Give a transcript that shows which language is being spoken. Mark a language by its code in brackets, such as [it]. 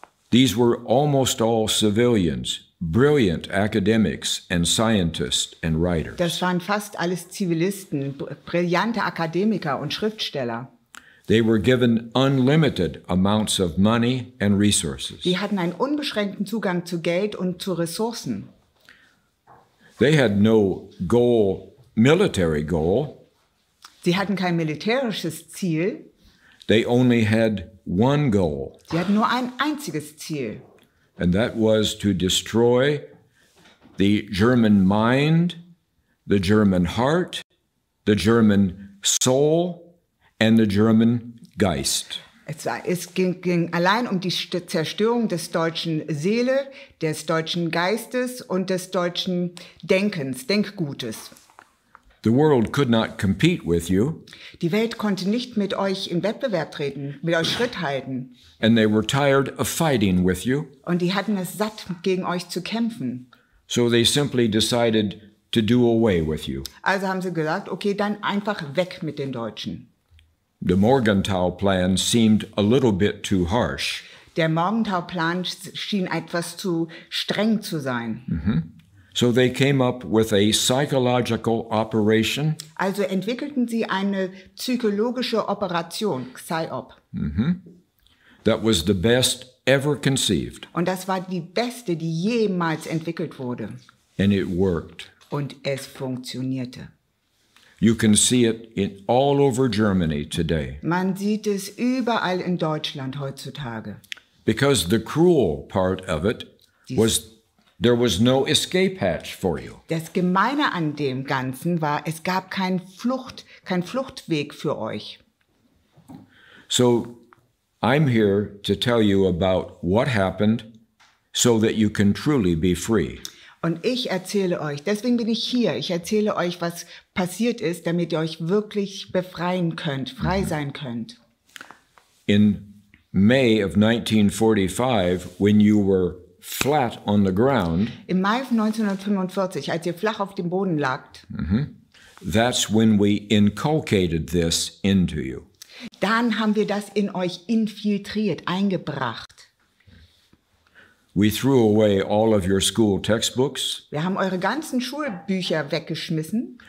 [en] These were almost all civilians, brilliant academics and scientists and writers. [de] Das waren fast alles Zivilisten, brillante Akademiker und Schriftsteller. [en] They were given unlimited amounts of money and resources. [de] Die hatten einen unbeschränkten Zugang zu Geld und zu Ressourcen. [en] They had no goal, military goal. [de] Sie hatten kein militärisches Ziel. [en] They only had one goal. [de] Sie hatten nur ein einziges Ziel. [en] And that was to destroy the German mind, the German heart, the German soul, and the German Geist. [de] Es ging allein um die Zerstörung des deutschen Seele, des deutschen Geistes und des deutschen Denkgutes. [en] The world could not compete with you. [de] Die Welt konnte nicht mit euch in Wettbewerb treten, mit euch Schritt halten. [en] And they were tired of fighting with you. [de] Und die hatten es satt, gegen euch zu kämpfen. [en] So they simply decided to do away with you. [de] Also haben sie gesagt, okay, dann einfach weg mit den Deutschen. [en] The Morgenthau Plan seemed a little bit too harsh. [de] Der Morgenthau-Plan schien etwas zu streng zu sein. [en] So they came up with a psychological operation. [de] Also entwickelten sie eine psychologische Operation, PsyOp. [en] That was the best ever conceived. [de] Und das war die beste, die jemals entwickelt wurde. [en] And it worked. [de] Und es funktionierte. [en] You can see it all over Germany today. [de] Man sieht es überall in Deutschland heutzutage. [en] Because the cruel part of it was there was no escape hatch for you. [de] Das Gemeine an dem Ganzen war, es gab kein Fluchtweg für euch. [en] So I'm here to tell you about what happened so that you can truly be free. [de] Und ich erzähle euch, deswegen bin ich hier, ich erzähle euch, was passiert ist, damit ihr euch wirklich befreien könnt, frei sein könnt. [en] In May of 1945, when you were flat on the ground, [de] Im Mai 1945, als ihr flach auf dem Boden lagt, [en] that's when we inculcated this into you. [de] dann haben wir das in euch infiltriert, eingebracht. [en] We threw away all of your school textbooks. [de] Wir haben eure ganzen Schulbücher weggeschmissen.